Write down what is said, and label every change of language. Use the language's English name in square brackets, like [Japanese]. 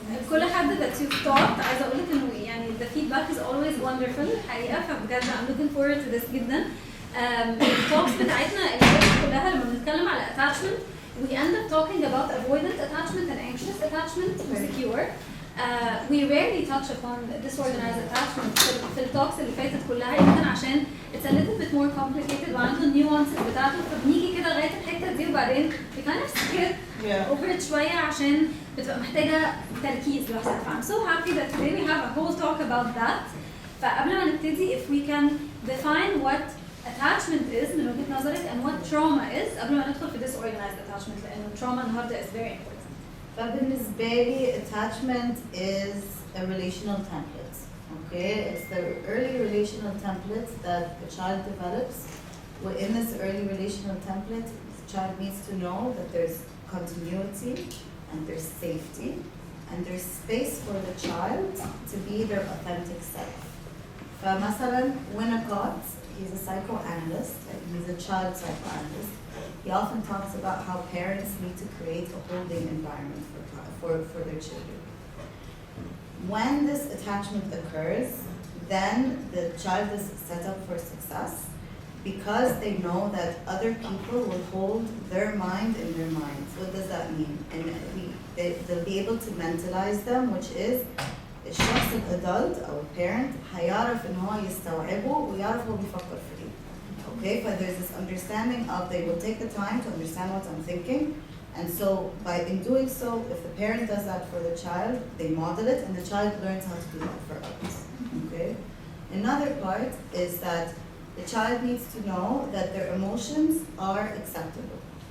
[Arabic] كل حد [English] that you've talked, [Arabic] عايزة أقول لك إنه يعني [English] the feedback is always wonderful [Arabic] الحقيقة, فبجد [English] I'm looking forward to this [Arabic] جدا. الtalks بتاعتنا اللي كلها لما بنتكلم على [English] attachment we end up talking about avoidant attachment and anxious attachment and secure. We rarely touch upon disorganized attachment [Arabic] في الtalks اللي فاتت كلها, يمكن عشان [English] it's a little bit more complicated [Arabic] وعنده nuances بتاعته, فبنيجي كده لغاية الحتة دي وبعدين [English] we kind of skip over it [Arabic] شوية عشان بتبقى محتاجة تركيز لوحدها. [English] I'm so happy that today we have a whole talk about that. [Arabic] فقبل ما نبتدي [English] if we can define what attachment is [Arabic] من وجهة نظرك [English] and what trauma is [Arabic] قبل ما ندخل في [English] disorganized attachment, [Arabic] لأنه [English] trauma [Arabic] النهارده [English] is very important. [Arabic] فبالنسبة لي [English] attachment is a relational template. Okay, it's the early relational template that the child develops. Within this early relational template, the child needs to know that there's continuity and there's safety and there's space for the child to be their authentic self. [Arabic] فمثلا [English] Winnicott, he's a psychoanalyst, he's a child psychoanalyst. He often talks about how parents need to create a holding environment for their children. When this attachment occurs, then the child is set up for success because they know that other people will hold their mind in their minds. What does that mean? And they'll be able to mentalize them, which is [Arabic] الشخص الادلت او الparent هيعرف ان هو يستوعبه ويعرف هو بيفكر في ايه. [English] Okay, but there's this understanding of they will take the time to understand what I'm thinking, and so in doing so, if the parent does that for the child, they model it, and the child learns how to do that for others. Okay. Another part is that the child needs to know that their emotions are acceptable.